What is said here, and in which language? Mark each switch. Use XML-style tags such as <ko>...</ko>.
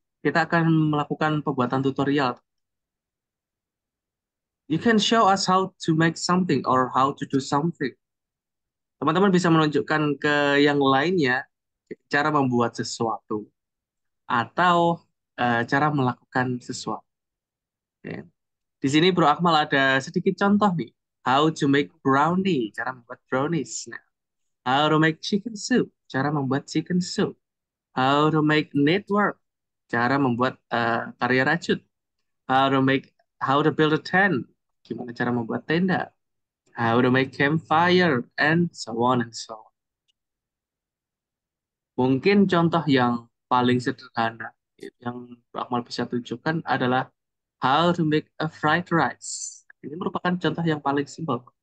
<id>Kita akan melakukan pembuatan tutorial.</id> <en>You can show us how to make something or how to do something.</en> <id>Teman-teman bisa menunjukkan ke yang lainnya cara membuat sesuatu atau cara melakukan sesuatu. Oke. Di sini Bro Akmal ada sedikit contoh nih.</id> <en>How to make brownie,</en> <id>cara membuat brownies.</id> <en>Nah, how to make chicken soup,</en> <id>cara membuat</id> <en>chicken soup. How to make network,</en> <id>cara membuat karya rajut.</id> <en>How to make, how to build a tent,</en> <id>gimana cara membuat tenda.</id> <en>How to make campfire, and so on and so on.</en> <id>Mungkin contoh yang paling sederhana yang Bro Akmal bisa tunjukkan adalah</id> <en>how to make a fried rice.</en> <id>Ini merupakan contoh yang paling simpel.</id>